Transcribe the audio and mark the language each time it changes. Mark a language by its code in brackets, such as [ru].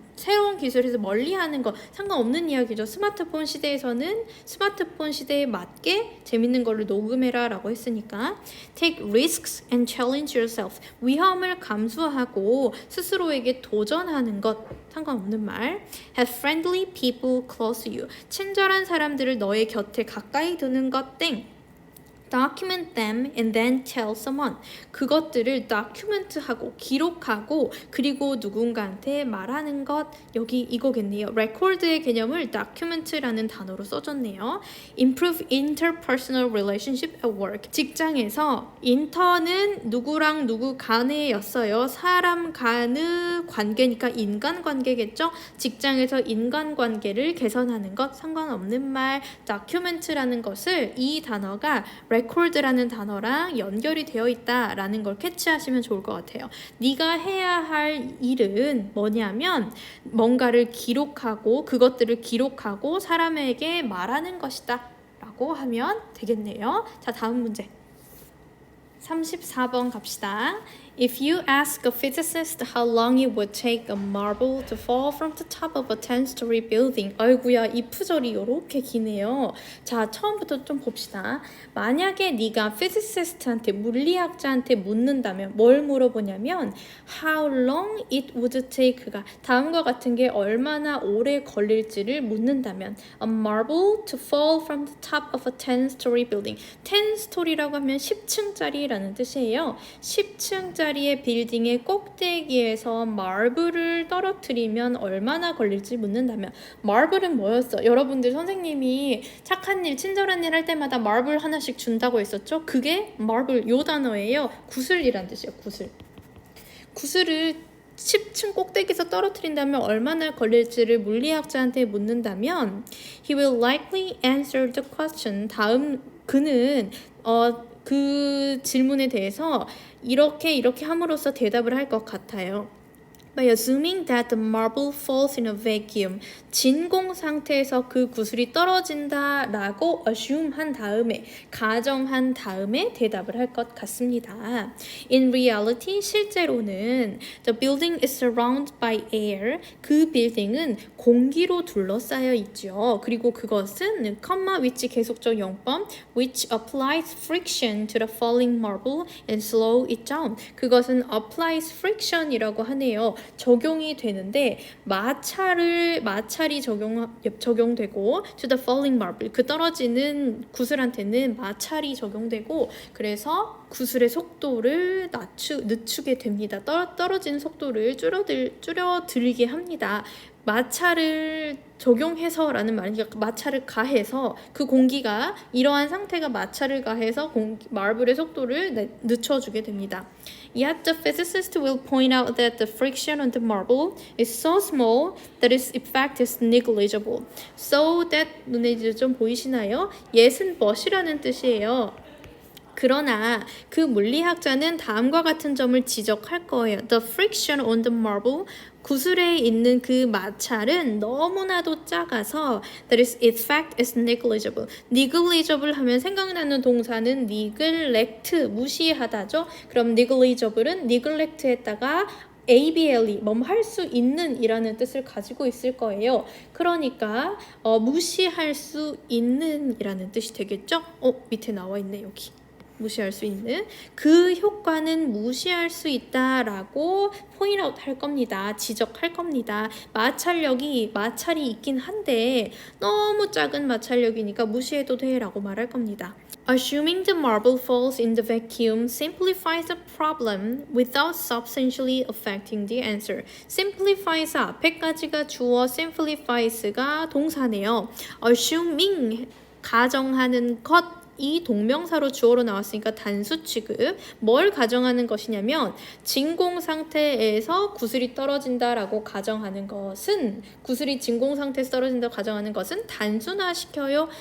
[ko] 새로운 기술에서 멀리하는 거 상관없는 이야기죠. 스마트폰 시대에서는 스마트폰 시대에 맞게 재밌는 걸로 녹음해라 라고 했으니까 [en] Take risks and challenge yourself. [ko] 위험을 감수하고 스스로에게 도전하는 것 상관없는 말. [en] Have friendly people close to you. [ko] 친절한 사람들을 너의 곁에 가까이 두는 것 땡. [en] Document them and then tell someone. [ko] 그것들을 document하고 기록하고 그리고 누군가한테 말하는 것 여기 이거겠네요. record의 개념을 document라는 단어로 써줬네요. [en] Improve interpersonal relationship at work. [ko] 직장에서 인턴은 누구랑 누구 간에였어요. 사람 간의 관계니까 인간관계겠죠. 직장에서 인간관계를 개선하는 것 상관없는 말. document라는 것을 이 단어가 record라는 단어랑 연결이 되어 있다라는 걸 캐치하시면 좋을 것 같아요. 네가 해야 할 일은 뭐냐면 뭔가를 기록하고 그것들을 기록하고 사람에게 말하는 것이다 라고 하면 되겠네요. 자, 다음 문제 34번 갑시다. [en] If you ask a physicist how long it would take a marble to fall from the top of a 10-story building. [ko] 아이고야, 이 푸절이 이렇게 기네요. 자, 처음부터 좀 봅시다. 만약에 네가 physicist한테, 물리학자한테 묻는다면 뭘 물어보냐면 [en] how long it would take [ko] 가 다음과 같은 게 얼마나 오래 걸릴지를 묻는다면 [en] a marble to fall from the top of a 10-story building. [ko] 10story라고 하면 10층짜리라는 뜻이에요. 10층짜리의 빌딩의 꼭대기에서 마블을 떨어뜨리면 얼마나 걸릴지 묻는다면 마블은 뭐였어? 여러분들 선생님이 착한 일, 친절한 일 할 때마다 마블 하나씩 준다고 했었죠? 그게 마블 요 단어예요. 구슬이란 뜻이에요. 구슬을 10층 꼭대기에서 떨어뜨린다면 얼마나 걸릴지를 물리학자한테 묻는다면 [en] He will likely answer the question. [ko] 다음 그는 그 질문에 대해서 이렇게 함으로써 대답을 할 것 같아요. [en] By assuming that the marble falls in a vacuum. [ko] 진공 상태에서 그 구슬이 떨어진다라고 assume한 다음에 가정한 다음에 대답을 할 것 같습니다. [en] In reality, [ko] 실제로는 [en] the building is surrounded by air. [ko] 그 빌딩은 공기로 둘러싸여 있죠. 그리고 그것은 컴마 위치 계속적 용법 [en] which applies friction to the falling marble and slow it down. [ko] 그것은 applies friction이라고 하네요. 적용이 되는데 마찰이 적용되고 [en] to the falling marble [ko] 그 떨어지는 구슬한테는 마찰이 적용되고 그래서 구슬의 속도를 늦추게 됩니다. 떨어지는 속도를 줄여들게 합니다. 마찰을 적용해서라는 말이니까 마찰을 가해서 그 공기가 이러한 상태가 마찰을 가해서 마블의 속도를 늦춰주게 됩니다. [en] Yet the physicist will point out that the friction on the marble is so small that its effect is negligible. [ko] So that 눈에 이제 좀 보이시나요? yes은 much이라는 뜻이에요. 그러나 그 물리학자는 다음과 같은 점을 지적할 거예요. [en] The friction on the marble [ko] 구슬에 있는 그 마찰은 너무나도 작아서 [en] that its effect is negligible. [ko] negligible 하면 생각나는 동사는 neglect, 무시하다죠. 그럼 negligible은 neglect했다가 ABLE, 할 수 있는 이라는 뜻을 가지고 있을 거예요. 그러니까 무시할 수 있는 이라는 뜻이 되겠죠? 밑에 나와 있네 여기. 무시할 수 있는 그 효과는 무시할 수 있다라고 포인트아웃 할 겁니다. 지적할 겁니다. 마찰이 있긴 한데 너무 작은 마찰력이니까 무시해도 돼라고 말할 겁니다. [en] Assuming the marble falls in the vacuum simplifies the problem without substantially affecting the answer. [ko] simplifies 앞에까지가 주어, simplifies가 동사네요. assuming 가정하는 것 이 동명사로 주어로 나왔으니까 단수 취급. 뭘 가정하는 것이냐면 진공 상태에서 구슬이 떨어진다라고 가정하는 것은 구슬이 진공 상태에서 떨어진다고 가정하는 것은 단순화시켜요.